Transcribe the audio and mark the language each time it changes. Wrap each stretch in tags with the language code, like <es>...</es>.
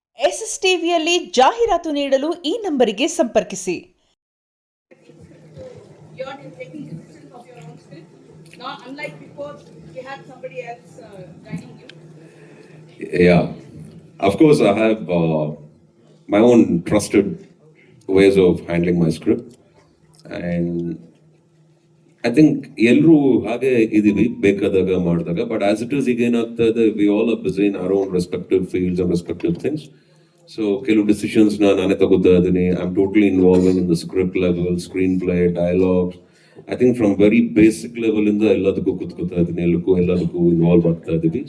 <kn>ಎಸ್ಎಸ್ಟಿವಿಯಲ್ಲಿ ಜಾಹೀರಾತು ನೀಡಲು ಈ ನಂಬರಿಗೆ ಸಂಪರ್ಕಿಸಿ.</kn> <en>You are taking decisions of your own script, not unlike before you had somebody else guiding you. Yeah, of course I have my own trusted ways of handling my script, and I think</en> <kn>ಎಲ್ಲರೂ ಹಾಗೆ ಇದೀವಿ ಬೇಕಾದಾಗ ಮಾಡಿದಾಗ.</kn> <en>But as it is,</en> <kn>ಈಗ ಏನಾಗ್ತದೆ,</kn> <en>we all are busy in our own respective fields and respective things. So</en> <kn>ಕೆಲವು decisions ನಾನೇ ತಗೋತಾ ಇದ್ದೀನಿ.</kn> <en>I am totally involving in the script level, screen play, dialogues. I think from very basic level</en> <kn>ಇಂದ ಎಲ್ಲದಕ್ಕೂ ಕುತ್ಕೋತಾ ಇದ್ದೀನಿ, ಎಲ್ಲದಕ್ಕೂ involve ಆಗ್ತಾ ಇದ್ದೀವಿ.</kn>